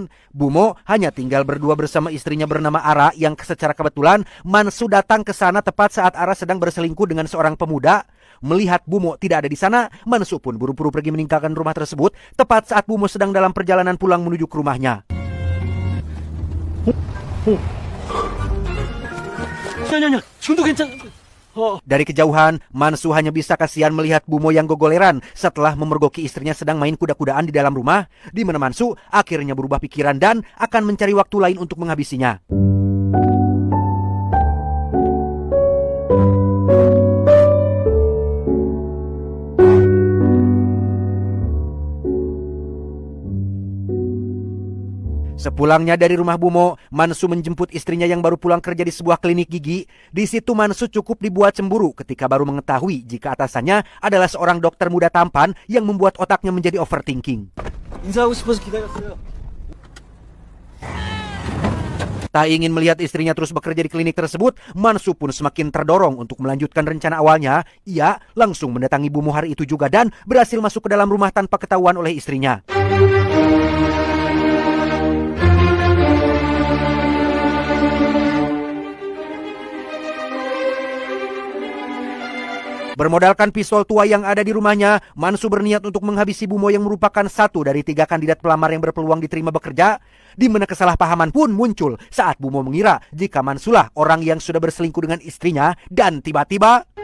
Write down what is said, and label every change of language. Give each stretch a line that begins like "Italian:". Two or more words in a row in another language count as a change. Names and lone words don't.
Indonesian: Bumo hanya tinggal berdua bersama istrinya bernama Ara yang secara kebetulan Mansu datang ke sana tepat saat Ara sedang berselingkuh dengan seorang pemuda. Melihat Bumo tidak ada di sana, Mansu pun buru-buru pergi meninggalkan rumah tersebut tepat saat Bumo sedang dalam perjalanan pulang menuju ke rumahnya.
Korean: 아니야. 지금도 괜찮.
Indonesian: Dari kejauhan, Mansu hanya bisa kasihan melihat Bumo yang gogoleran setelah memergoki istrinya sedang main kuda-kudaan di dalam rumah, di mana Mansu akhirnya berubah pikiran dan akan mencari waktu lain untuk menghabisinya. Sepulangnya dari rumah Bumo, Mansu menjemput istrinya yang baru pulang kerja di sebuah klinik gigi. Di situ Mansu cukup dibuat cemburu ketika baru mengetahui jika atasannya adalah seorang dokter muda tampan yang membuat otaknya menjadi overthinking.
Korean: 인사하고 싶어서 기다렸어요.
Indonesian: Tak ingin melihat istrinya terus bekerja di klinik tersebut, Mansu pun semakin terdorong untuk melanjutkan rencana awalnya. Ia langsung mendatangi Bumo hari itu juga dan berhasil masuk ke dalam rumah tanpa ketahuan oleh istrinya. Bermodalkan pistol tua yang ada di rumahnya, Mansu berniat untuk menghabisi Bumo yang merupakan satu dari 3 kandidat pelamar yang berpeluang diterima bekerja, di mana kesalahpahaman pun muncul saat Bumo mengira jika Mansulah orang yang sudah berselingkuh dengan istrinya dan tiba-tiba